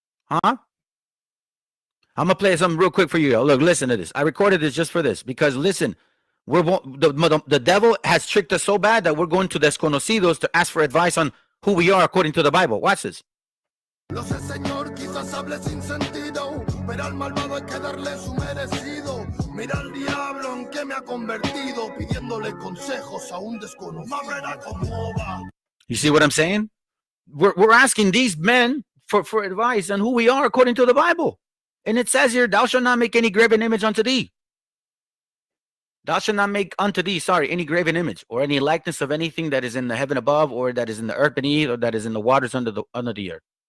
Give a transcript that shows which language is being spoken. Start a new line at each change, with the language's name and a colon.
English: Huh? I'm gonna play something real quick for you. Look, listen to this. I recorded this just for this because listen, the devil has tricked us so bad that we're going to desconocidos to ask for advice on who we are according to the Bible. Watch this.
Spanish: Lo sé, Señor, quizás hable sin sentido, pero al malvado hay que darle su merecido. Mira al diablo en que me ha convertido, pidiéndole consejos a un desconocido. No verá cómo va.
English: You see what I'm saying? We're asking these men for advice on who we are according to the Bible. And it says here, thou shalt not make any graven image unto thee. Thou shalt not make unto thee, any graven image or any likeness of anything that is in the heaven above or that is in the earth beneath or that is in the waters under the earth.